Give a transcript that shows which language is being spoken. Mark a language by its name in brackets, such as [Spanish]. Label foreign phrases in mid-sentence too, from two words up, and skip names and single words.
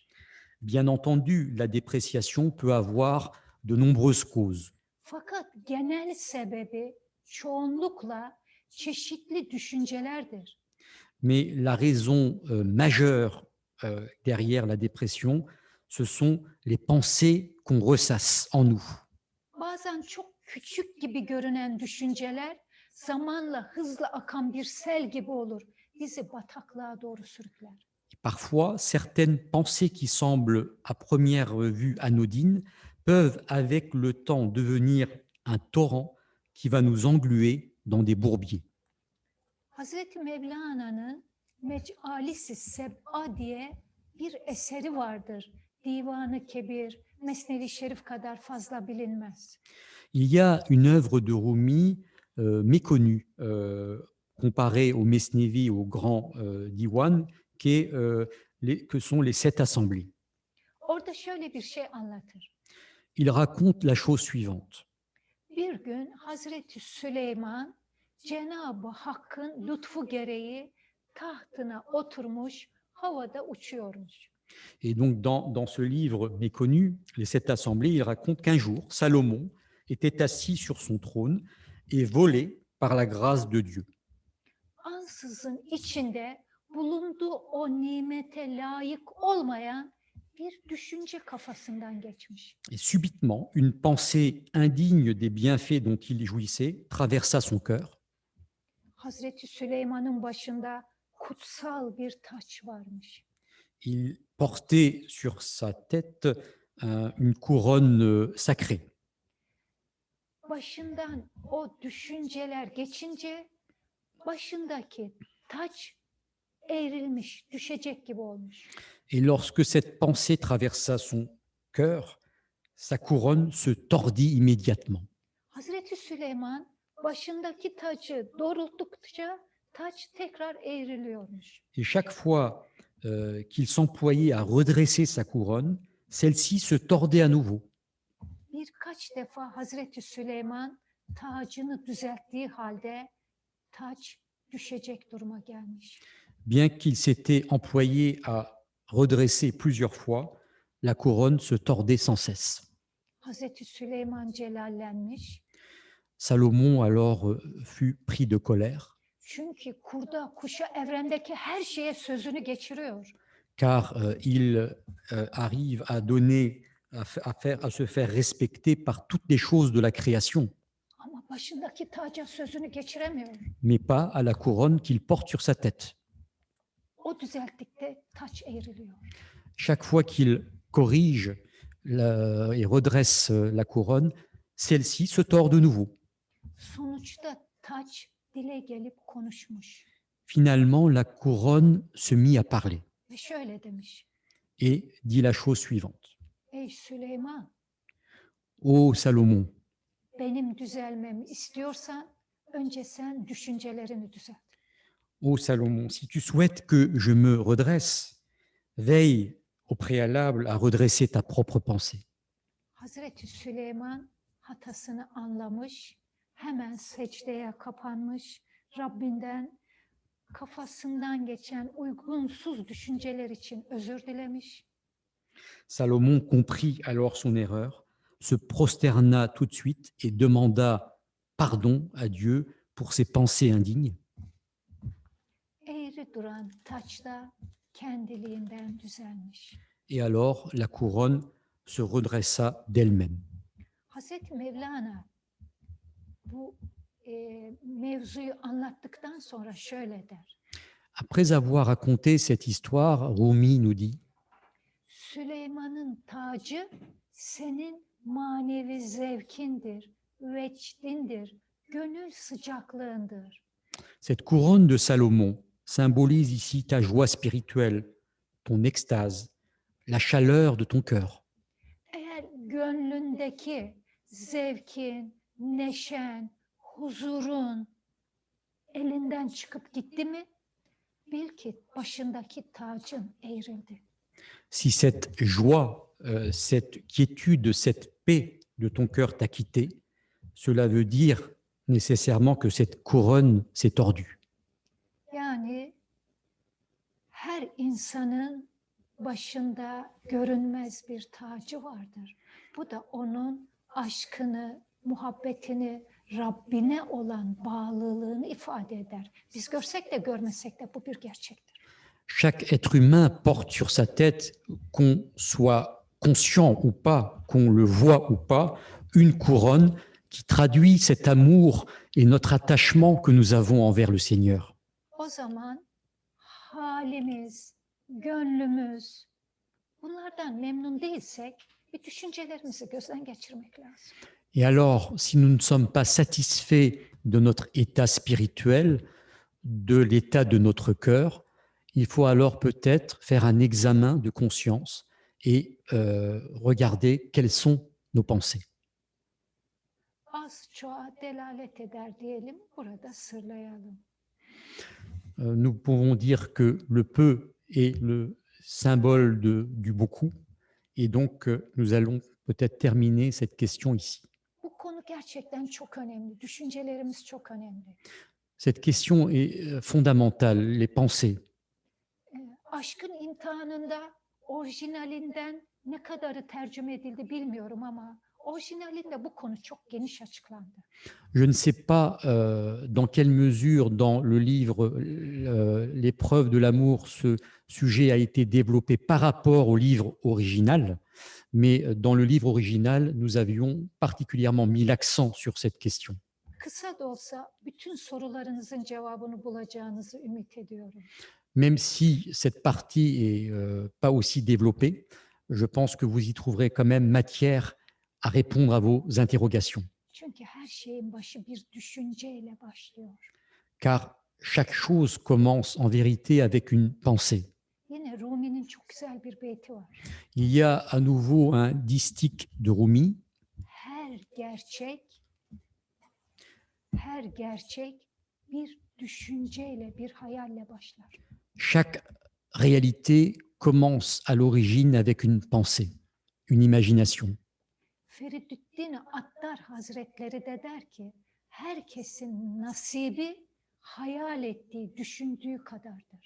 [French] Bien entendu, la dépréciation peut avoir de nombreuses causes. [Turkish] Fakat genel sebebi çoğunlukla çeşitli düşüncelerdir. [French] Mais la raison majeure derrière la dépression, ce sont les pensées qu'on ressasse en nous. [Turkish] Bazen çok küçük gibi görünen düşünceler zamanla hızla akan bir sel gibi olur. Bizi bataklığa doğru sürükler. [French] Parfois, certaines pensées qui semblent à première vue anodines peuvent avec le temps devenir un torrent qui va nous engluer dans des bourbiers. [Turkish] Hazreti Mevlana'nın Mec'alisi Seb'a diye bir eseri vardır. Divanı Kebir, Mesnevi Şerif kadar fazla bilinmez. [French] Il y a une œuvre de Rumi méconnue, comparée au Mesnevi, au grand Diwan, que sont les 7 assemblées. [Turkish] Orada şöyle bir şey anlatır. [French] Il raconte la chose suivante. [Turkish] Bir gün Hazreti Süleyman Cenab-ı Hakk'ın lütfu gereği tahtına oturmuş, havada uçuyormuş. [French] Et donc, dans ce livre méconnu, Les 7 assemblées, il raconte qu'un jour, Salomon était assis sur son trône et volé par la grâce de Dieu. [Turkish] Ansızın içinde bulunduğu o nimete layık olmayan bir düşünce kafasından geçmiş. [French] Et subitement, une pensée indigne des bienfaits dont il jouissait traversa son cœur. [Turkish] Hazreti Süleyman'ın başında kutsal bir taç varmış. [French] Il portait sur sa tête une couronne sacrée. [Turkish] Başından o düşünceler geçince başındaki taç eğrilmiş, düşecek gibi olmuş. [French] Et lorsque cette pensée traversa son cœur, sa couronne se tordit immédiatement. [Turkish] Hazreti Süleyman başındaki tacı doğrulttukça taç tekrar eğriliyormuş. [French] Et chaque fois qu'il s'employait à redresser sa couronne, celle-ci se tordait à nouveau. [Turkish] Birkaç defa Hazreti Süleyman tacını düzelttiği halde taç düşecek duruma gelmiş. [French] Bien qu'il s'était employé à redresser plusieurs fois, la couronne se tordait sans cesse. [Turkish] Hazreti Süleyman celallenmiş. [French] Salomon alors fut pris de colère, [Turkish] Çünkü kurda kuşa evrendeki her şeye sözünü geçiriyor. [French] car il arrive à donner, à se faire respecter par toutes les choses de la création, [Turkish] Ama başındaki taca sözünü geçiremiyor. [French] mais pas à la couronne qu'il porte sur sa tête. [Turkish] O düzelttikte taç eğriliyor. [French] Chaque fois qu'il corrige et redresse la couronne, celle-ci se tord de nouveau. [Turkish] Sonuçta taç dile gelip konuşmuş [French] Finalement, la couronne se mit à parler [Turkish] ve şöyle demiş. [French] et dit la chose suivante. [Turkish] Ey Süleyman, [French] Ô Salomon, [Turkish] benim düzelmemi istiyorsan önce sen düşüncelerini düzelt. [French] ô Salomon, si tu souhaites que je me redresse, veille au préalable à redresser ta propre pensée. [Turkish] Hazreti Süleyman hatasını anlamış, hemen secdeye kapanmış, Rabbinden kafasından geçen uygunsuz düşünceler için özür dilemiş. [French] Salomon comprit alors son erreur, se prosterna tout de suite et demanda pardon à Dieu pour ses pensées indignes. [Turkish] Eğri duran taç da kendiliğinden düzelmiş. [French] Et alors la couronne se redressa d'elle-même. [Turkish] Hazreti Mevlana bu mevzuyu anlattıktan sonra şöyle der. [French] Après avoir raconté cette histoire, Rumi nous dit: [Turkish] Süleyman'ın tacı senin manevi zevkindir, vecdindir, gönül sıcaklığındır. [French] Cette couronne de Salomon symbolise ici ta joie spirituelle, ton extase, la chaleur de ton cœur. [Turkish] Eğer gönlündeki zevkin, neşen, huzurun elinden çıkıp gitti mi, bil ki başındaki tacın eğrildi. [French] Si cette joie, cette quiétude, cette paix de ton cœur t'a quitté, cela veut dire nécessairement que cette couronne s'est tordue. [Turkish] Yani her insanın başında görünmez bir tacı vardır. Bu da onun aşkını, muhabbetini, Rabbine olan bağlılığını ifade eder. Biz görsek de görmesek de bu bir gerçektir. [French] Chaque être humain porte sur sa tête, qu'on soit conscient ou pas, qu'on le voit ou pas, une couronne qui traduit cet amour et notre attachement que nous avons envers le Seigneur. [Turkish] O zaman halimiz, gönlümüz bunlardan memnun değilsek bir düşüncelerimizi gözden geçirmek lazım. [French] Et alors, si nous ne sommes pas satisfaits de notre état spirituel, de l'état de notre cœur, il faut alors peut-être faire un examen de conscience et regarder quelles sont nos pensées. [Turkish] Az çoğa delalet eder diyelim, burada sırlayalım. [French] Nous pouvons dire que le peu est le symbole du beaucoup, et donc nous allons peut-être terminer cette question ici. [Turkish] Bu konu gerçekten çok önemli. Düşüncelerimiz çok önemli. [French] Cette question est fondamentale, les pensées. [Turkish] Aşkın imtihanında orijinalinden ne kadarı tercüme edildi bilmiyorum ama orijinalinde bu konu çok geniş açıklandı. [French] Je ne sais pas dans quelle mesure dans le livre L'épreuve de l'amour, ce sujet a été développé par rapport au livre original, mais dans le livre original, nous avions particulièrement mis l'accent sur cette question. [Turkish] Kısa da olsa bütün sorularınızın cevabını bulacağınızı ümit ediyorum. [French] Même si cette partie est pas aussi développée, je pense que vous y trouverez quand même matière à répondre à vos interrogations. [Turkish] Çünkü her şeyin başı bir düşünceyle başlıyor. [French] Car chaque chose commence en vérité avec une pensée. [Turkish] Yine Rumi'nin çok güzel bir beyti var. [French] Il y a à nouveau un distique de Rumi. [Turkish] Her gerçek bir düşünceyle, bir hayalle başlar. [French] Chaque réalité commence à l'origine avec une pensée, une imagination. [Turkish] Feridüddin Attar Hazretleri de der ki, herkesin nasibi hayal ettiği, düşündüğü kadardır.